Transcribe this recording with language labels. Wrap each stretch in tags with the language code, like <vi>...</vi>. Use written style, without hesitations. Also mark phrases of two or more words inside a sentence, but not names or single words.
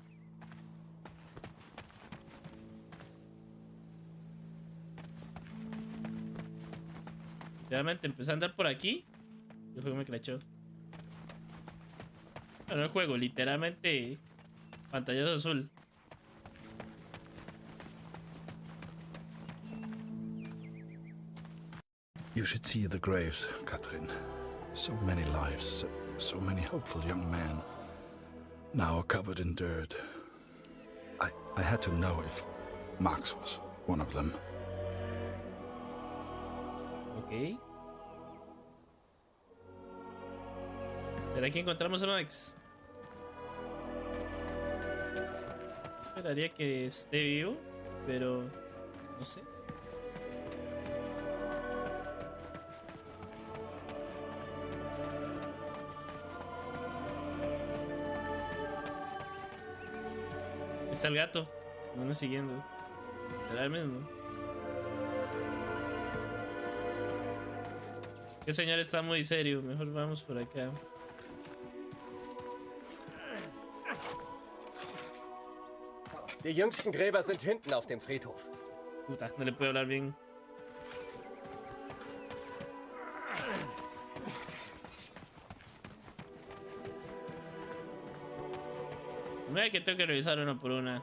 <es>Literalmente empecé a andar por aquí. Y el juego me crachó. Bueno, el juego, literalmente. Pantallazo azul.</es> <en>You should see the graves, Katrin. So many lives, so many hopeful young men, now covered in dirt. I had to know if Max was one of them. Ok.</en> <es>¿Será que encontramos a Max? Esperaría que esté vivo, pero no sé. Está el gato, me anda siguiendo. ¿Será el mismo? El señor está muy serio, mejor vamos por acá.</es> <de>Die jüngsten Gräber sind hinten auf dem Friedhof.</de> <es>Puta, no le puedo hablar bien. Mira que tengo que revisar uno por una.</es>